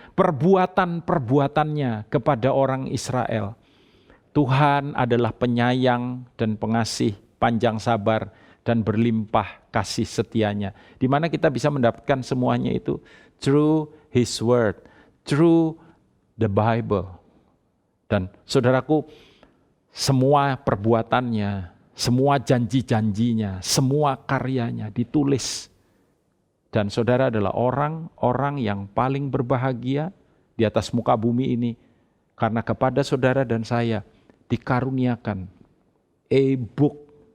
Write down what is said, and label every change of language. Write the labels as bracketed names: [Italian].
[Indonesian] Perbuatan-perbuatannya kepada orang Israel. Tuhan adalah penyayang dan pengasih, panjang sabar, dan berlimpah kasih setianya. Di mana kita bisa mendapatkan semuanya itu? [English] Through His word, through the Bible. [Indonesian] Dan saudaraku, semua perbuatannya, semua janji-janjinya, semua karyanya ditulis. Dan saudara adalah orang-orang yang paling berbahagia di atas muka bumi ini. Karena kepada saudara dan saya dikaruniakan a book.